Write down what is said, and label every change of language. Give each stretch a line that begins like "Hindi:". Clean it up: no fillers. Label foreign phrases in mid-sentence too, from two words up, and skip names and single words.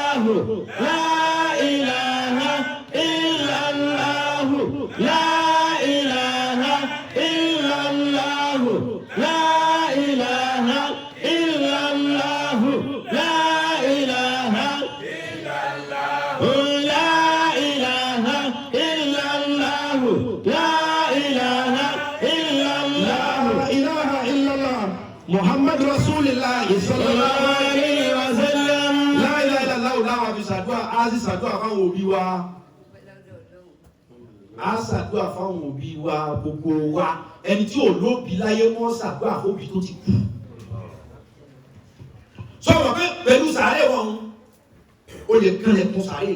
Arabic: لا إله إلا الله لا إله إلا الله لا إله إلا الله لا إله إلا الله لا إله إلا الله لا إله إلا الله لا إله إلا الله محمد رسول الله صلى الله عليه wasallam. لا إله إلا الله
Yoruba: láwọn àfi ṣàdúrà á sì ṣàdúrà fáwọn òbí wa á ṣàdúrà fáwọn òbí wa gbogbo wa ẹni tí ò lóbi láyé wọ́n ṣàdúrà fóbi tó ti kú sọ̀rọ̀ pé pẹ̀lú sàárè wọn o lè kán lẹ́kún sàárè